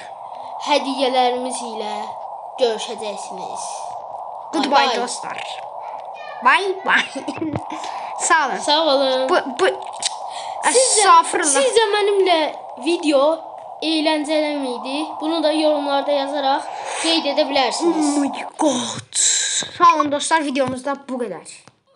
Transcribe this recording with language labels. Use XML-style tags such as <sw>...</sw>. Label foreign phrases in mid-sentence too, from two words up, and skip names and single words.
<az>Hədiyyələrimiz ilə görüşəcəksiniz.</az> <en>Goodbye dostlar. Bye bye.</en> <az>Sağ olun. Sağ olun. Bu Estağfurullah. Sizcə mənimlə video</az> <tr>eğləncəli miydi?</tr> <az>Bunu da yorumlarda yazaraq qeyd edə bilərsiniz.</az> <en>Oh my god.</en> <az>Sağ olun dostlar, videomuzda bu qədər.</az>